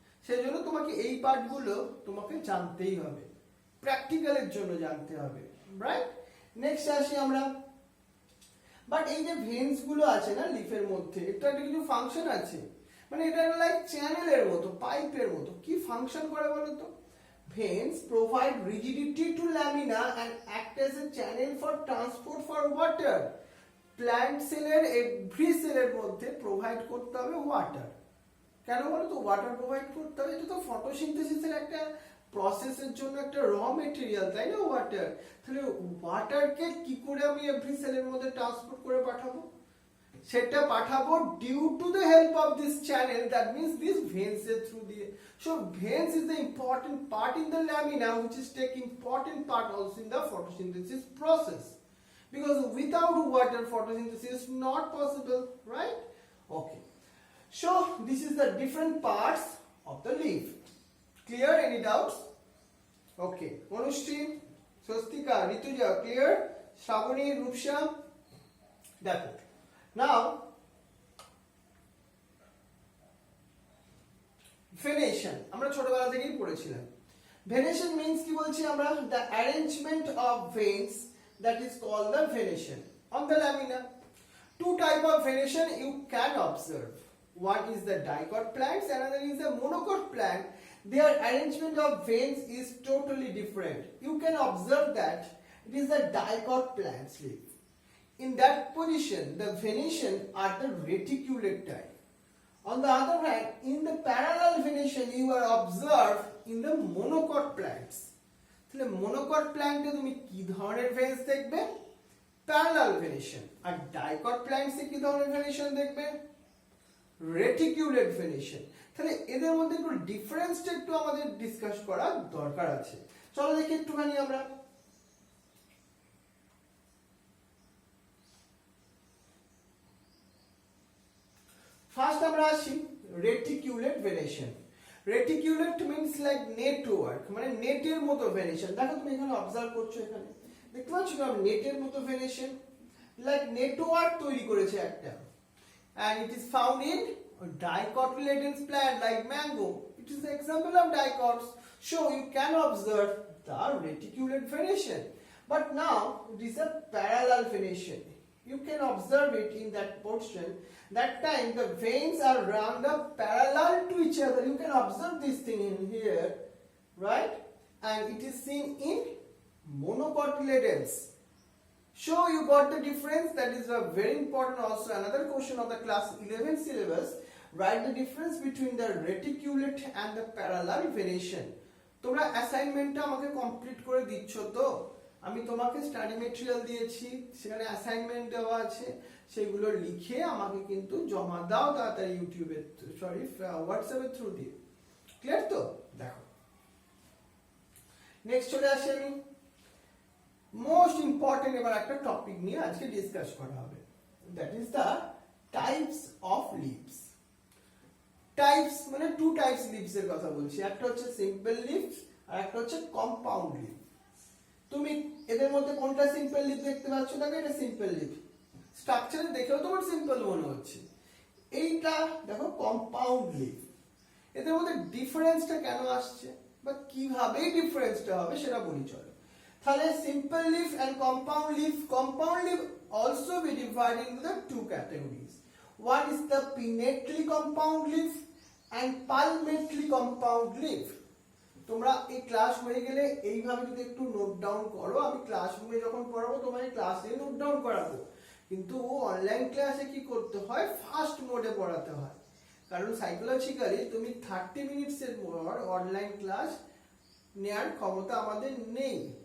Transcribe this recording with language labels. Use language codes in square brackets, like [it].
[bn] সেই জন্য তোমাকে এই পার্টগুলো তোমাকে জানতেই হবে, প্র্যাকটিক্যালের জন্য জানতে হবে, রাইট? নেক্সট আসি আমরা। বাট এই যে ভেন্স গুলো আছে না লিফের মধ্যে, এটা একটা কিছু ফাংশন আছে, মানে এটা লাইক চ্যানেলের মতো, পাইপের মতো। কি ফাংশন করে বলো তো? [en] Veins provide rigidity to lamina and act as a channel for transport for water. Plant cell every cell [bn] এর মধ্যে প্রোভাইড করতে হবে ওয়াটার। কেন বলো তো ওয়াটার প্রোভাইড করতে হবে? এটা তো ফটোসিনথেসিসের একটা প্রসেসের জন্য একটা র মেটেরিয়াল, তাই না ওয়াটার? তাহলে ওয়াটারকে কি করে আমি এভরি সেলের মধ্যে ট্রান্সপোর্ট করে পাঠাবো? সেটা পাঠাবো [en] due to the help of this channel, that means this ভেন্স [bn] এর থ্রু দিয়ে। [en] So veins is the important part in the lamina, which is take important part also in the photosynthesis process, because without water photosynthesis is not possible, right? Okay, so this is the different parts of the leaf. Clear? Any doubts? Okay, Manushri, Swastika, Rituja, clear? Shravani, Rupsha, that's it. [bn] Now venation আমরা ছোটবেলা থেকেই পড়েছিলাম। [en] venation means [bn] কি বলছি আমরা? [en] The arrangement of veins, that is called the venation on the lamina. Two type of venation you can observe, one is the dicot plants, another is the monocot plant. Their arrangement of veins is totally different. You can observe that it is the dicot plants leaf. In that position, the venation are the reticulate type. On the other hand, in the parallel venation you are observed in the monocot plants. [bn] তাহলে monocot plant এ তুমি কি ধরনের veins দেখবে? Parallel venation. আর dicot plants এ কি ধরনের venation দেখবে? রেটিকুলেট venation. তাহলে এদের মধ্যে একটু ডিফারেন্সটা একটু আমাদের ডিসকাস করা দরকার আছে। চলো দেখি একটুখানি আমরা। ফার্স্ট আমরা আসি রেটিকুলেট ভেনেশন। রেটিকুলেট মিন্স লাইক নেটওয়ার্ক, মানে নেটের মতো ভেনেশন। দেখো তুমি এখানে অবজার্ভ করছো, এখানে দেখতে পাচ্ছ না নেটের মতো ভেনেশন, লাইক নেটওয়ার্ক তৈরি করেছে একটা। [en] and it is found in dicotyledonous plant like mango. It is an example of dicots. So you can observe the reticulate venation. But now it is a parallel venation. You can observe it in that portion. That time the veins are round up parallel to each other. You can observe this thing in here, right? And it is seen in monocotyledons. So you got the difference. That is a very important also. Another question of the class 11 syllabus. Write the difference between the reticulate and the parallel venation. [bn] তোমরা অ্যাসাইনমেন্টটা আমাকে complete করে দিচ্ছ তো? আমি তোমাকে study material দিয়েছি, সেখানে assignment দেওয়া আছে, সেগুলো লিখে আমাকে কিন্তু জমা দাও তাড়াতাড়ি ইউটিউবে, সরি হোয়াটসঅ্যাপের থ্রু দিয়ে। ক্লিয়ার তো? দেখো নেক্সট চলে আসি আমি। মোস্ট ইম্পর্টেন্ট এবার একটা টপিক নিয়ে আজকে ডিসকাস করা হবে, that is the types of leaves. Types মানে টু টাইপস লিভস এর কথা বলছি, একটা হচ্ছে সিম্পল লিভস আর একটা হচ্ছে কম্পাউন্ড লিভ। তুমি এদের মধ্যে কোনটা সিম্পল লিভ দেখতে পাচ্ছ? দেখো এটা সিম্পল লিভ, স্ট্রাকচারে দেখেও তোমার সিম্পল মনে হচ্ছে। এইটা দেখো কম্পাউন্ড লিভ। এদের মধ্যে ডিফারেন্সটা কেন আসছে বা কিভাবে ডিফারেন্সটা হবে সেটা বলি চলো। তাহলে simple leave and compound leave. [en] Compound leaf also be divided into the two categories. One is the pinnately compound leaf and palmately compound leaf. [bn] তোমরা এই ক্লাস হয়ে গেলে এইভাবে যদি একটু নোট ডাউন করো, আমি ক্লাসরুমে যখন পড়াবো তোমাকে ক্লাসে নোট ডাউন করাবো, কিন্তু অনলাইন ক্লাসে কি করতে হয়? ফাস্ট মোডে পড়াতে হয়, কারণ সাইকোলজিক্যালি তুমি 30 মিনিটসের পর অনলাইন ক্লাস নেওয়ার ক্ষমতা আমাদের নেই।